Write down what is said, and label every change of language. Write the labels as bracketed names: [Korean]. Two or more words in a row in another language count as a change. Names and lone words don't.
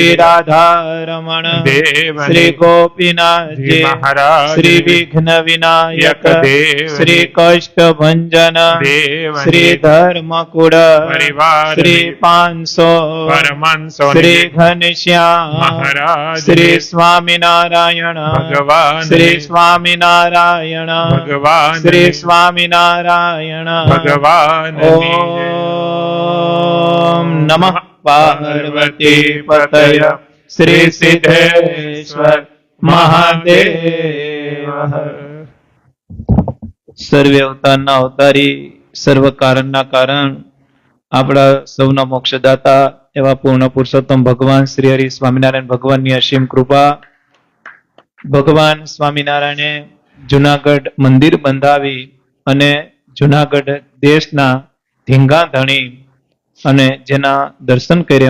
[Sanskrit] राधा रमण देव श्री गोपीनाथ जी महाराज श्री विघ्न विनायक देव श्री कष्ट भंजन देव श्री धर्मकुड़ परिवार श्री 500 परमंसो श्री घनश्याम महाराज श्री स्वामी नारायण भगवान श्री स्वामी नारायण भगवान श्री स्वामी नारायण भगवान ओम नमः पार्वती पतय श्री सिद्धेश्वर महादेव [Gujarati] સર્વે અવતારના અવતારી સર્વ કારણના કારણ આપણા સૌના મોક્ષદાતા એવા પૂર્ણ પુરુષોત્તમ ભગવાન શ્રી હરિ સ્વામિનારાયણ ભગવાનની અસીમ કૃપા ભગવાન સ્વામિનારાયણે જુનાગઢ મંદિર બંધાવી અને જુનાગઢ દેશના ધીંગા ધણી અને જેના દર્શન કરે